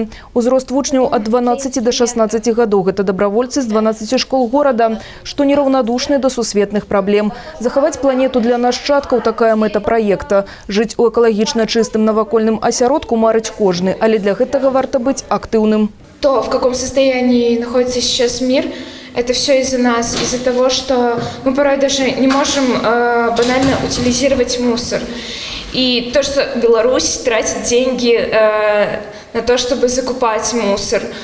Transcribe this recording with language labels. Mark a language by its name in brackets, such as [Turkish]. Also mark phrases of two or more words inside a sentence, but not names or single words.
[Belarusian] Узрост вучняў ад 12 до 16 гадоў. Гэта дабравольцы з 12 школ горада, што нераўнадушныя да сусветных праблем. Захаваць планету для нашчадкаў – такая мэта праекта. Жыць у экалагічна чыстым навакольным асяродку марыць кожны, але для гэтага варта быць актыўным. [Russian] То, в каком состоянии находится сейчас мир, это все из-за нас, из-за того, что мы порой даже не можем банально утилизировать мусор. И то, что Беларусь тратит деньги на то, чтобы закупать мусор.